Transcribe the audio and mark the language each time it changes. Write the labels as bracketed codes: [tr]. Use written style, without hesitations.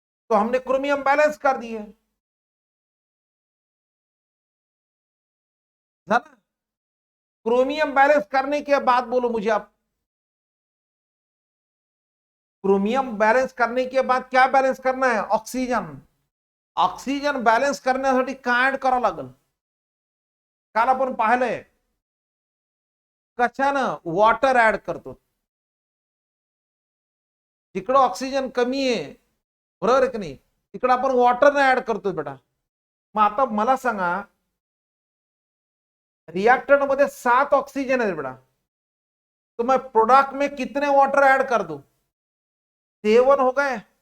[hi] तो हमने chromium balance कर दिए. क्रोमियम बैलेंस करने के बाद बोलो मुझे आप, क्रोमियम बैलेंस करने के बाद क्या बैलेंस करना है, ऑक्सिजन. [mr] ऑक्सिजन बैलेंस करण्यासाठी काय ऍड करावं लागेल, काल आपण पाहिलंय कशानं, वॉटर ऍड करतो. जिकडं ऑक्सिजन कमी आहे, बरोबर आहे की नाही, तिकडं आपण वॉटर ऍड करतो बेटा. मग आता मला सांगा, रिएक्टेंट मध्ये [hi] 7 ऑक्सीजन है बेटा, तो मैं प्रोडक्ट में कितने वाटर ऐड कर दूं, 7 हो गए.